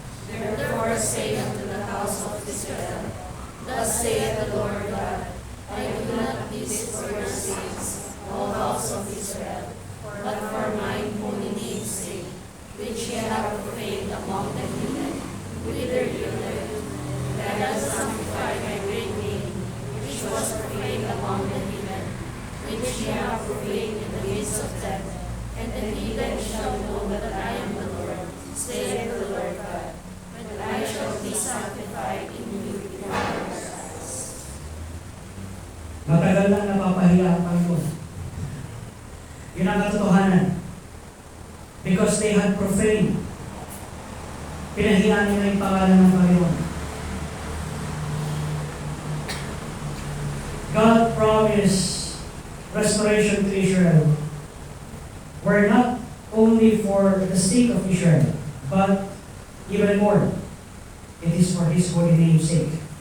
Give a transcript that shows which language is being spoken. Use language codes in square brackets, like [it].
[en] Therefore say unto the house of Israel, Thus saith the Lord God, I do not visit for your sins, O house of Israel, but for mine holy name's sake, which ye have profaned among the heathen, whither ye lived, that I sanctify my great name, which was profaned among the heathen, which ye have profaned in the midst of them, and the heathen shall know that I am the Lord, saith the Lord God, when I shall be sanctified in you before your eyes. [tl] Matagal na napapahiya ang Panginoon. Yun ang katotohanan. [en] Because they had profaned. [tl] Pinahiyaan nila yung pangalan ng Panginoon. [en] God promised restoration to Israel were not only for the sake of Israel, but even more, it is for His holy name's sake.